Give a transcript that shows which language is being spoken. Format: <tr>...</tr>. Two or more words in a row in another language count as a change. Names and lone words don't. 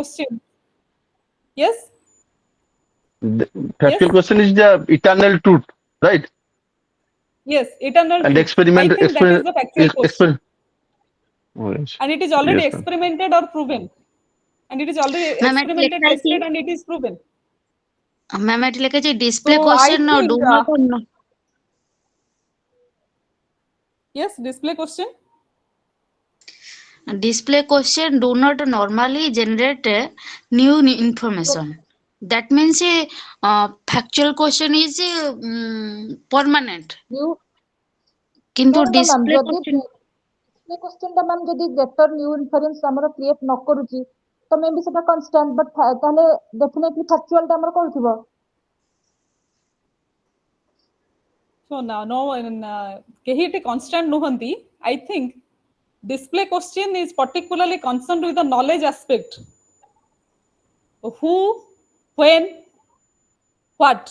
<en>questions. Yes? The factual Yes? question is the eternal truth, right? Yes, eternal And truth. I think that is the factual question. Oh, yes. And it is already Yes, ma'am. experimented or proven. And it is already</en> <or>Ma'am, ଏଠି</or> <en>experimented,</en> <or>ଲେଖା ହେଇଛି</or> <en>tested, and it is proven.</en> <or>ମ୍ୟାମ୍ ଏଠି ଲେଖା ହେଇଛି display</or> <en>So I question think, do not yes, display question. display question do not normally generate new information. That means factual question is permanent. You</en> <or>କିନ୍ତୁ</or> <en>no, ma'am, display</en> <or>ଯଦି</or> <en>question display question</en> <or>ଟା ମ୍ୟାମ୍ ଯଦି</or> <en>greater new inference</en> <or>ଆମର create ନ କରୁଛି ତ ମେ ବି ସେଟା</or> <en>constant but</en> <or>ତାହେଲେ</or> <en>definitely factual</en> <or>ଟା ଆମର କରୁଥିବ.</or> <en>So now, no,</en> <or>କେହି ଏତେ constant ନୁହନ୍ତି.</or> <en>I think display question is particularly concerned with the knowledge aspect. Who, when, what.</en>